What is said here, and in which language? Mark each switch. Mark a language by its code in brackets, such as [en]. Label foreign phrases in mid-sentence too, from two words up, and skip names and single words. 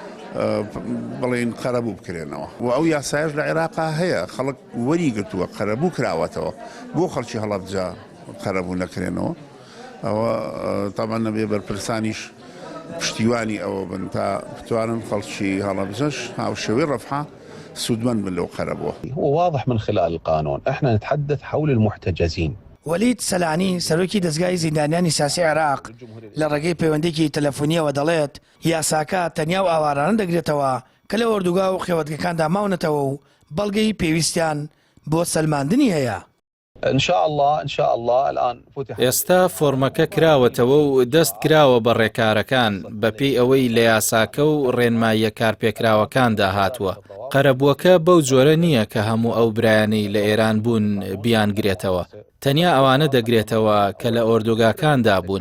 [ckb] بڵێن قەرەبوو بکرێنەوە و ئەو یاسایش لە عێراقا هەیە خەڵک وەریگرتووە قەرەبوو کراوەتەوە بۆ خەڵکی هەڵەبجە قەرەبوو نەکرێنەوە ئەوە تامان نەبێ بەرپرسانیش پشتیوانی ئەوە بن تا بتوانن خەڵکی هەڵەبجەش هاوشێوەی ڕەفحا سودمەند بن لەو قەرەبووە. [ar] هو واضح من خلال القانون احنا نتحدث حول المحتجزين. [ckb] وەلید سەلانی سەرۆکی دەستگای زیندانیانی سیاسی عێراق لە ڕێگەی پەیوەندێکی تەلەفۆنیەوە دەڵێت یاساکە تەنیا و ئاوارانە دەگرێتەوە کە لە ئۆردوگا و خێوەتگەکاندا ماونەتەوە و بەڵگەی پێویستیان بۆ سەلماندنی هەیە. [ar] ان شاء الله الان فتح. [ckb] ئێستا فۆرمەکە کراوەتەوە و دەست کراوە بە ڕێکارەکان بەپێی ئەوەی لە یاساکە و ڕێنماییە کارپێکراوەکاندا هاتووە. قەرەبووەکە بەو جۆرە نییە کە هەموو ئەو برایانەی لە ئێران بوون بیانگرێتەوە. تەنیا ئەوانە دەگرێتەوە کە لە ئۆردوگاکاندا بوون.